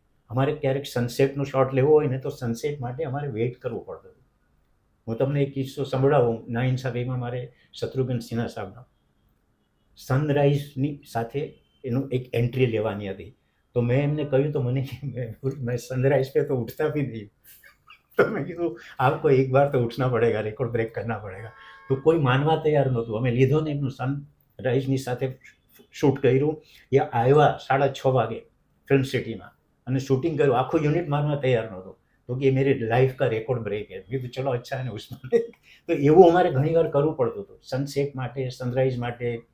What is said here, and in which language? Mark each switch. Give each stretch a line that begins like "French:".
Gujarati: અમારે ક્યારેક સનસેટનો શોટ લેવો હોય ને તો સનસેટ માટે અમારે વેઇટ કરવું પડતું હતું. હું તમને એક કિસ્સો સંભળાવું. ના ઇન્સાફીમાં મારે શત્રુઘ્ન સિન્હા સાહેબનો સનરાઈઝની સાથે એનું એક એન્ટ્રી લેવાની હતી. તો મેં એમને કહ્યું તો મને મેં સનરાઈઝ
Hindi: पे तो उठता भी नहीं. तो मैं કીધું आपको एक बार तो उठना पड़ेगा, रिकॉर्ड ब्रेक करना पड़ेगा.
Gujarati: તો કોઈ માનવા તૈયાર નહોતું. અમે લીધો ને એમનું સનરાઈઝની સાથે શૂટ કર્યું. એ આવ્યા 6:30 વાગે ફિલ્મ સિટીમાં અને શૂટિંગ કર્યું. આખું યુનિટ માનવા તૈયાર નહોતું. તો કે
Hindi: મેરી લાઈફ કા રેકોર્ડ બ્રેક है. કીધું ચલો અચ્છા ને ઉસમાં.
Gujarati: તો એવું અમારે ઘણીવાર કરવું પડતું હતું સનસેટ માટે, સનરાઈઝ માટે.